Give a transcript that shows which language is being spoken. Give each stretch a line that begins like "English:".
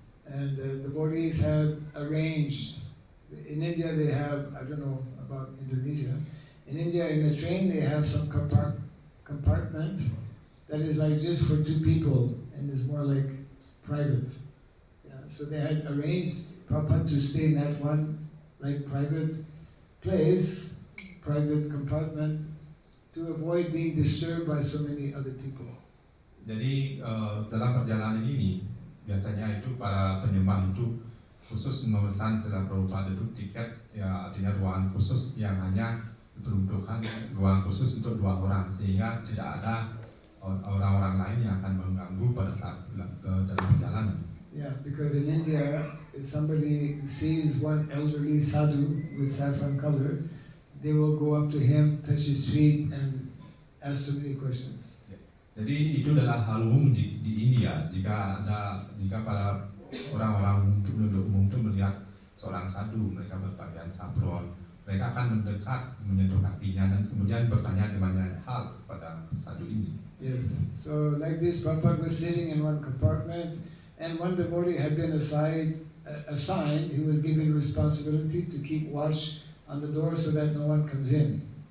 English: And the devotees had arranged, in India they have, I don't know about Indonesia, in India in the train they have some compartment that is like just for 2 people and is more like private. Yeah, so they had arranged Prabhupada to stay in that one like private place, private compartment, to avoid being disturbed by so many other people.
Indonesian: Jadi dalam perjalanan ini biasanya itu para penyembah itu khusus memesan Srila Prabhupada itu tiket, ya artinya ruangan khusus yang hanya diperuntukkan ruang khusus untuk 2 orang, sehingga tidak ada orang-orang lain yang akan mengganggu pada saat dalam perjalanan.
English: Yeah, because in India, if somebody sees one elderly sadhu with saffron color, they will go up to him, touch his feet, and ask so many questions.
Indonesian: Jadi itu adalah hal umum di India. Jika para orang-orang penduduk umum itu melihat seorang sadhu, mereka berpakaian saffron, mereka akan mendekat, menyentuh kakinya, dan kemudian bertanya banyak hal kepada sadhu ini.
English: Yes. So like this, Prabhupada was sitting in one compartment, and one devotee had been assigned, he was given responsibility to keep watch on the door so that no one comes in.